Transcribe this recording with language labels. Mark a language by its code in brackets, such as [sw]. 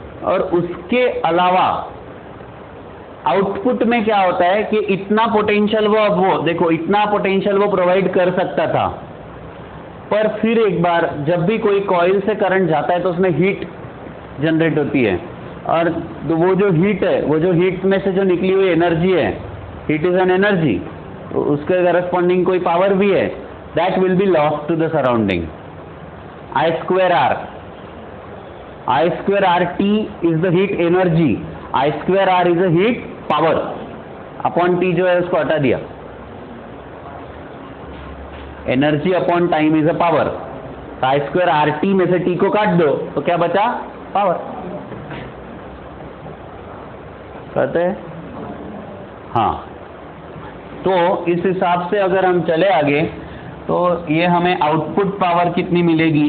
[hi] और उसके अलावा आउटपुट में क्या होता है कि इतना पोटेंशियल वो देखो, इतना पोटेंशियल वो प्रोवाइड कर सकता था, पर फिर एक बार जब भी कोई कॉइल से करंट जाता है तो उसमें हीट जनरेट होती है. और वो जो हीट है, वो जो हीट में से जो निकली हुई एनर्जी है, [en] heat is an energy, [hi] तो उसके करस्पॉन्डिंग कोई पावर भी है, [en] That will be lost to the surrounding. I square R, I square RT is the heat energy, I square R is the heat power. [hi] Upon T जो है उसको हटा दिया. [en] Energy upon time is a power. [hi] I square RT में से T को काट दो तो क्या बचा? पावर. कहते हैं हाँ. तो इस हिसाब से अगर हम चले आगे तो ये हमें आउटपुट पावर कितनी मिलेगी?